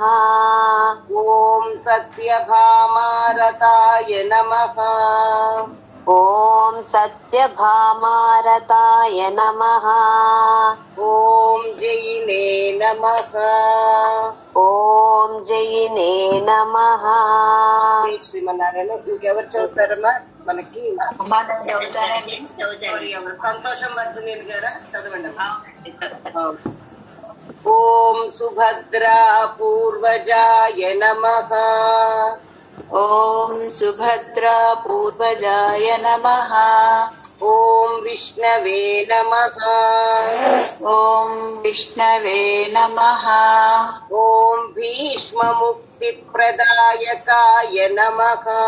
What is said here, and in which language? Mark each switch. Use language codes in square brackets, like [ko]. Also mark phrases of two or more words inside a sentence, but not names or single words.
[sa] ॐ सत्यभामारताय नमः। ॐ सत्यभामारताय नमः। ॐ जैने नमः। ॐ जैने नमः। [te] శ్రీమన్నారాయణ ఇంకెవరు చదువుతారమ్మా మనకి? ఎవరు? సంతోషం వర్ధనేని గారా? చదవండి అమ్మా. [sa] ఓం సుభద్రా పూర్వజాయ నమః. ॐ सुभद्रा पूर्वजाय नमः। ఓం విష్ణవే నమః. ॐ विष्णवे नमः। ఓం భీష్మముక్తిప్రదాయకాయ నమః.